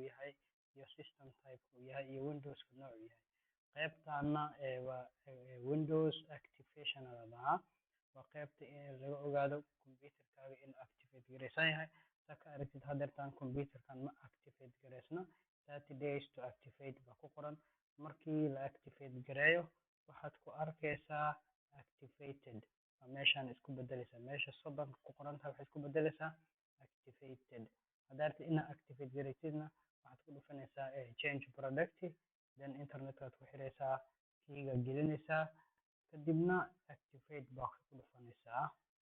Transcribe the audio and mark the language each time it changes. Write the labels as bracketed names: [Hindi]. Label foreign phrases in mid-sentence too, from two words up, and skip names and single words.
[Somali] yahay iyo system type uu yahay iyo Windows-ka noocu yahay qaybtaana waa Windows activation la dhahaa waa qaybta laga ogaado computerkaaga in activate gareysan yahay saa ka aragtid hadeertaan computerkan ma activate gareysna [English] 30 days to activate [Somali] baa ku qoran markii la activate gareeyo waxaad ku arkaysaa activated meeshaan isku bedelaysaa meesha soddonka ku qoran tahay waxay isku bedelaysaa activated hadeerta inaad activate gareysidna waxaad ku dhufanaysaa [English] change product [Somali] then internetkaad ku xiraysaa kiiga gelinaysaa kadibna activate baa ku dhufanaysaa